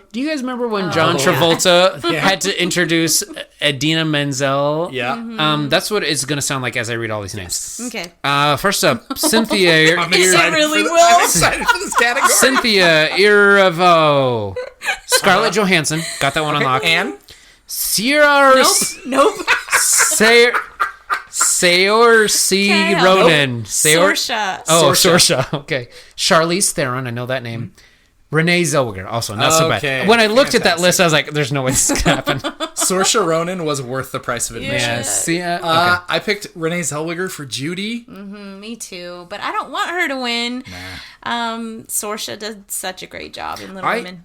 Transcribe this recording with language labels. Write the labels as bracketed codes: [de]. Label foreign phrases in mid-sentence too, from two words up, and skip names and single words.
[en] Do you guys remember when John Travolta had to introduce Idina Menzel? Yeah. That's what it's going to sound like as I read all these names. Okay. First up, Cynthia. I'm It excited really for will. I'm excited for this category. Cynthia Erivo. Scarlett Johansson. Got that one on lock. And Sierra. Nope. Saoirse Okay, Ronan. Saoirse. Oh, Saoirse. Saoirse. Okay. Charlize Theron. I know that name. Renee Zellweger. Also, not so Okay, bad. When I looked at that fantastic. list, I was like, there's no way this is going to happen. Saoirse Ronan was worth the price of admission. Yeah. See, okay. I picked Renee Zellweger for Judy. Me too, but I don't want her to win. Saoirse did such a great job in Little Women.